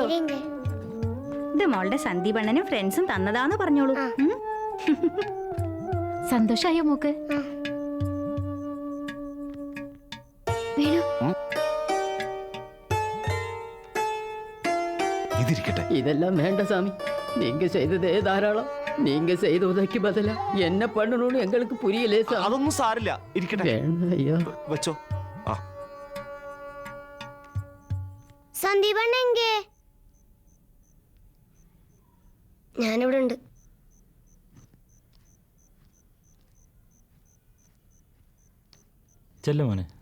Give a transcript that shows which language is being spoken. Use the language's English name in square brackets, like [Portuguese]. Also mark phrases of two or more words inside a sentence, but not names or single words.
[Malayalam] ഇത് മോളുടെ സന്ദീപണ്ണനും ഫ്രണ്ട്സും തന്നതാന്ന് പറഞ്ഞോളൂ. സന്തോഷായോ മോക്ക്? ഇതിരിക്കട്ടെ. [Tamil] இதெல்லாம் வேண்டாம் சாமி, நீங்க செய்ததே தாராளம். நீங்க செய்த உதவிக்கு பதிலா என்ன பண்ணணும்னு எங்களுக்கு புரியலே சார். [Malayalam] അതൊന്നും സാരില്ല, ഇരിക്കട്ടെ. വേണ്ട അയ്യോ. വെച്ചോ. ആ [Tamil] സന്ദീപണ്ണ എങ്കേ? [Malayalam] ഞാനിവിടെ ഉണ്ട്. ചെല്ലു മോനെ.